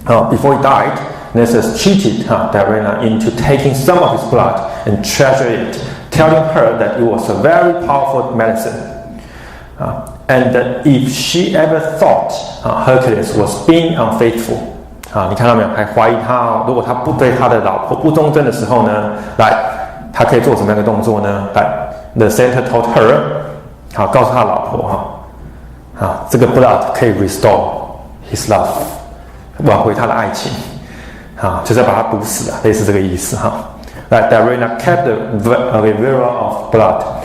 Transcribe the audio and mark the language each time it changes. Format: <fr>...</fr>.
<en>Before he died, Nisus cheated Deianira into taking some of his blood and treasured it, telling her that it was a very powerful medicine, and that if she ever thought Hercules was being unfaithful,</en> <zh>你看到没有？还怀疑他如果他不对他的老婆不忠贞的时候呢，来，他可以做什么样的动作呢？来 ，</zh> <en>the centaur told her，</en> <zh>告诉他老婆这个 blood 可以</zh> <en>restore his love，</en> <zh>挽回他的爱情，就是要把他毒死类似这个意思</zh> <en>Like Deianira kept the vial of blood.</en>